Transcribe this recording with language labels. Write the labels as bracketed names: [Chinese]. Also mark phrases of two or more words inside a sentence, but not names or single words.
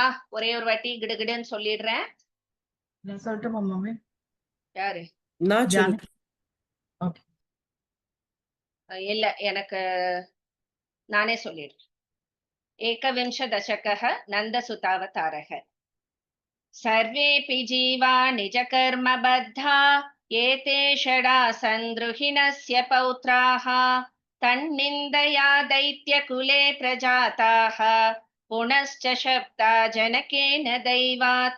[Tamil] ஒரே ஒரு வாட்டி கிடுகிடுன்னு சொல்லிடுறேன். சொல்லட்டுமா மாமி? யாரு? இல்ல, எனக்கு நானே சொல்லிடுறேன். [Sanskrit] एकविंश दशकः नन्दसुतावतारः. सर्वेऽपि जीवा निजकर्मबद्धा एते षडा सन्द्रुहिणस्य पौत्राः तन्निन्दया दैत्यकुले प्रजाताः पुनश्च शप्ता जनकेन दैवात्